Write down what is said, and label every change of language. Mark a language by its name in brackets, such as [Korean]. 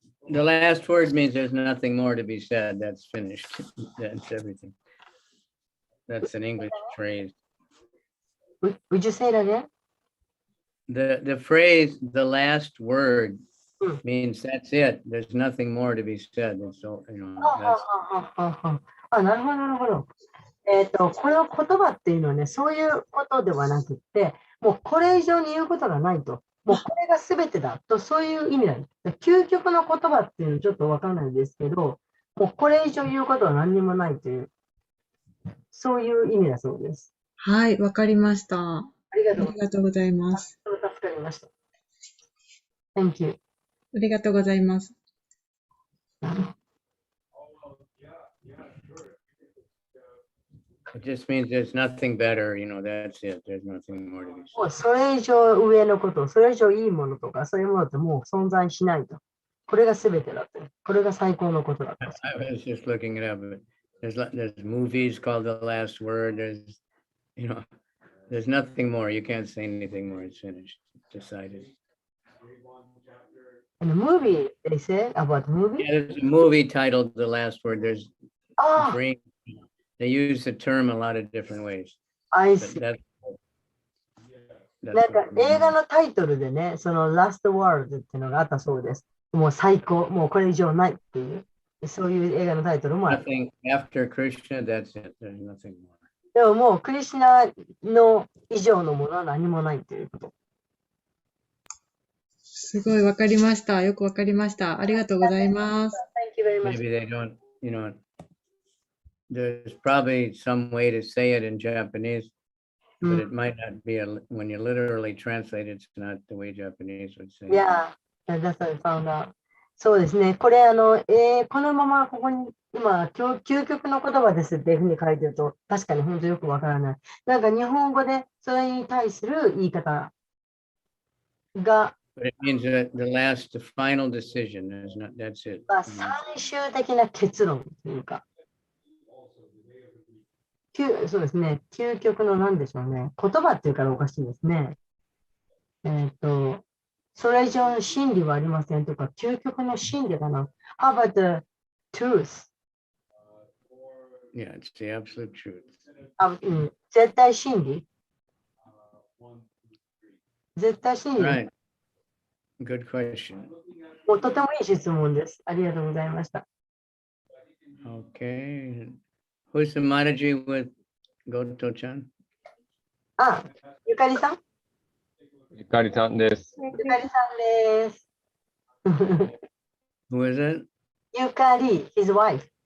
[English] The last word means there's nothing more to be said. That's finished. That's everything. That's an English phrase. Would you say that again? The phrase, the last word, means that's it. There's nothing more to be said. And so, that's... [Japanese] なるほど、なるほど。この言葉っていうのはね、そういうことではなくて、もうこれ以上に言うことがないと。もうこれが全てだと、そういう意味なんです。究極の言葉っていうのはちょっとわからないですけど、もうこれ以上言うことは何にもないという、そういう意味だそうです。はい、わかりました。ありがとうありがとうございます。助かりました。 [English] Thank you. [Japanese] ありがとうございます。 [English] It just means there's nothing better, that's it. There's nothing more to be [Japanese] もう [English] said. [Japanese] それ以上上のこと、それ以上いいものとか、そういうものってもう存在しないと。これが全てだって。これが最高のことだった。 [English] I was just looking it up. There's movies called The Last Word. There's nothing more. You can't say anything more. It's finished. It's decided. And the movie, they say about movie? Yeah, there's a movie titled The Last Word. There's [Japanese] ああ、 [English] dream. They use the term a lot of different ways. I But see. that's [Japanese] なんか映画のタイトルでね、その Last World っていうのがあったそうです。もう最高、もうこれ以上ないっていう、そういう映画のタイトルもある。 [English] nothing after Krishna. That's it. There's nothing more. [Japanese] でももうクリシュナの以上のものは何もないということ。すごいわかりました。よくわかりました。ありがとうございます。 [English] Thank you very much. Maybe they don't. There's probably some way to say it in Japanese, but it might not be when you literally translate it, it's not the way Japanese would say it. Yeah, that's what I found out. [Japanese] そうですね。これこのままここに今、究極の言葉ですっていうふうに書いてると、確かに本当よくわからない。なんか日本語でそれに対する言い方が、 [English] But it means that the final decision is not. That's it. [Japanese] まあ、最終的な結論というか、そうですね。究極の何でしょうね。言葉っていうからおかしいですね。それ以上の真理はありませんとか、究極の真理かな。 [English] How about the truth? Yeah, it's the absolute truth. [Japanese] 絶対真理絶対真理、 [English] Right. Good question. [Japanese] もうとてもいい質問です。ありがとうございました。 [English] Okay. Who's the Maharaji with Goto-chan? [Japanese] あ、ゆかりさんゆかりさんです。ゆかりさんです。 [English] Who is it? ゆかり、his wife.